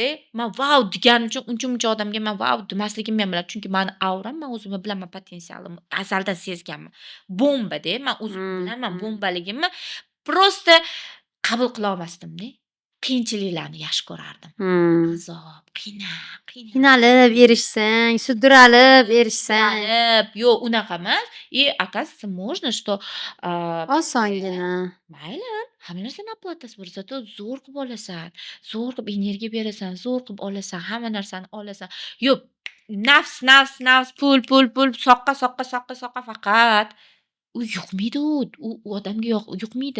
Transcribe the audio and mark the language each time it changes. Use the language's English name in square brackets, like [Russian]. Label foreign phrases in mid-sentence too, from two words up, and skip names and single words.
[Uzbek] Men vav deganim uchun uncha-muncha odamga men vav demasligimni ham biladi, chunki meni auram, men o'zimni bilaman, potensialimni azaldan sezganman. Bomba-da, men o'zim bilaman bombaligimni. Prosta qabul qila olmasdim-da. Qiyinchiliklarni yaxshi ko'rardim. Azob, qiynalib erishsang, sudralib erishsang. Yo'q, unaqa emas. [Russian] Оказывается, можно, что [Uzbek] osongina. Mayli, hamma narsani oplатасы bor, zato zo'r qilib olasan, zo'r qilib energiya berasan, zo'r qilib olasan, hamma narsani olasan. Yo'q, nafs, pul, soqqa faqat. U yo'qmaydi u odamga yo'qmaydi.